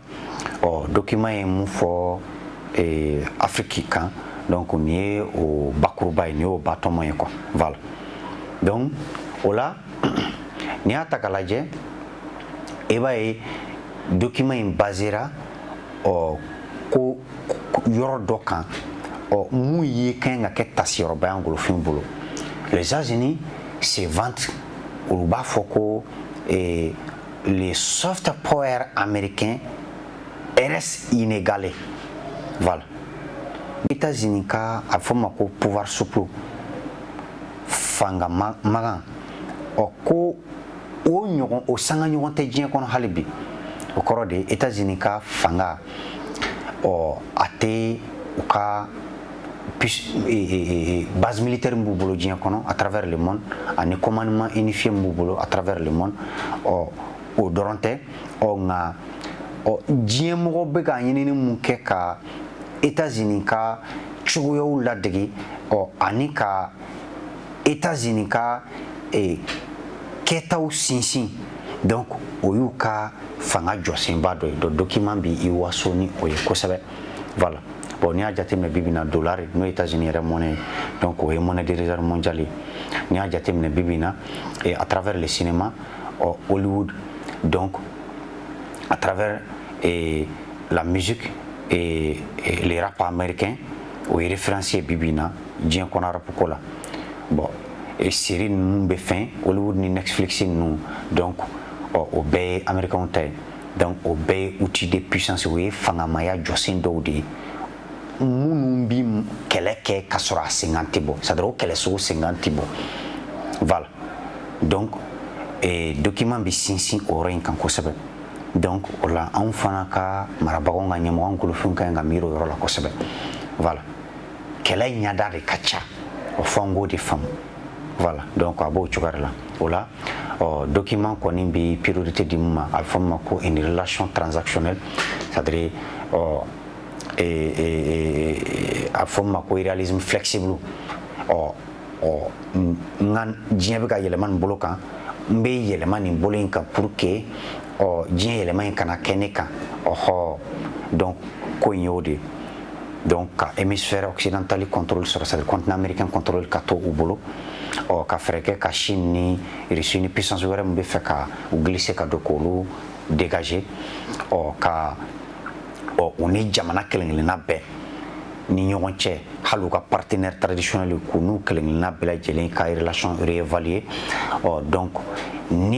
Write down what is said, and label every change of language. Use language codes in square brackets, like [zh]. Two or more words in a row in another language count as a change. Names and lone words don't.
[bm] document ye mun fɔ Afrique kan donc nin ye o bakuruba ye nin y'o batɔmɔ ye quoi [fr] voilà donc [bm] o la n'i y'a ta k'a lajɛ i b'a ye document in basera ko yɔrɔ dɔ kan mun ye kan ka kɛ tasiyɔrɔba ye an golofin bolo [fr] les États-Unis se vantent [bm] olu b'a fɔ ko [fr] les soft power américains restent inégalés [bm] voilà États-Unis ka a fɔ ma ko [fr] pouvoir souple [bm] fanga magan ko o ɲɔgɔn o sanga ɲɔgɔn tɛ diɲɛ kɔnɔ hali bi o kɔrɔ de États-Unis ka fanga a tɛ u ka [fr] base militaire [bm] b'u bolo diɲɛ kɔnɔ [fr] à travers le monde [bm] ani [fr] commandement unifié [bm] b'u bolo [fr] à travers le monde [bm] o dɔrɔn tɛ nka diɲɛ mɔgɔ bɛ ka ɲinini mun kɛ ka États-Unis ka cogoyaw ladege ani ka États-Unis ka kɛtaw sinsin donc o y'u ka fanga jɔsenba dɔ ye [fr] donc document [bm] bi i waso ni o ye kosɛbɛ [fr] voilà bon [bm] n'i y'a jateminɛ bi bi in na dollar n'o ye États-Unis yɛrɛ [fr] monnaie donc [bm] o ye [fr] monnaie de réserve mondiale [bm] ye n'i y'a jateminɛ bi bi in na [fr] à travers le [bm] cinéma Hollywood [fr] donc à travers la musique et les rap américains [bm] o ye référencié bi bi in na diɲɛ kɔnɔ rap ko la [fr] bon série [bm] ninnu bɛ fɛn Hollywood ni Netflix ninnu donc o bɛɛ ye américains ta ye donc o bɛɛ ye [fr] outil de puissance [bm] o ye fangamaya jɔsen dɔw de ye minnu bi kɛlɛ kɛ ka sɔrɔ a senkan tɛ bɔ [fr] c'est à [bm] dire o kɛlɛ sugu senkan tɛ bɔ [fr] voilà donc document [bm] bɛ sinsin o yɔrɔ in kan kosɛbɛ donc o la anw fana ka marabagaw ka ɲɛmɔgɔ an golofin ka ɲi ka miiri o yɔrɔ la kosɛbɛ voilà kɛlɛ ɲɛda de ka ca o fɔ an k'o de faamu [fr] voilà donc [bm] a b'o cogoya de la o la document kɔni bɛ priorité di mun ma a bɛ fɔ min ma ko [fr] une relation transactionnelle c'est à dire [bm] a bɛ fɔ min ma ko [fr] réalisme flexible [bm] n ka diɲɛ bɛ ka yɛlɛma nin bolo kan n bɛ yɛlɛma nin bolo in kan [fr] pour que [bm] diɲɛ yɛlɛma in kana kɛ ne kan donc ko in y'o de ye donc ka [fr] hémisphère occidental [bm] contrôle sɔrɔ [fr] c'est à dire continent américain contrôle [bm] ka to u bolo ka fɛɛrɛ kɛ ka Chine ni Russie ni puissance wɛrɛ min bɛ fɛ ka u glisser ka don k'olu dégager ka u ni jamana kelen-kelenna bɛɛ ni ɲɔgɔn cɛ hali u ka [fr] partenaire traditionnel [bm] k'u n'u kelenkelenna bɛɛ lajɛlen ka [fr] relation réévaluer donc [bm] ni